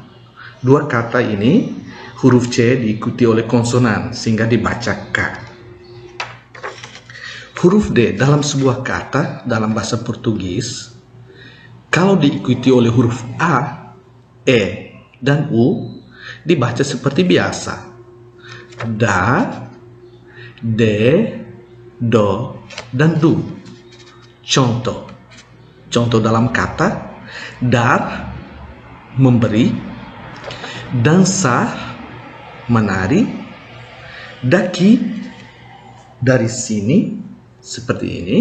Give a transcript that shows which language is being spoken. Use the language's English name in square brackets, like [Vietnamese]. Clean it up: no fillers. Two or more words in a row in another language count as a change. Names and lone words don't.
[Indonesian] Dua kata ini huruf C diikuti oleh konsonan sehingga dibaca K. Huruf D dalam sebuah kata dalam bahasa Portugis kalau diikuti oleh huruf A, E, dan U dibaca seperti biasa. [Portuguese] Da, de, do, [Indonesian] dan du. Contoh dalam kata dar, memberi, dançar, menari, daqui, dari sini, seperti ini.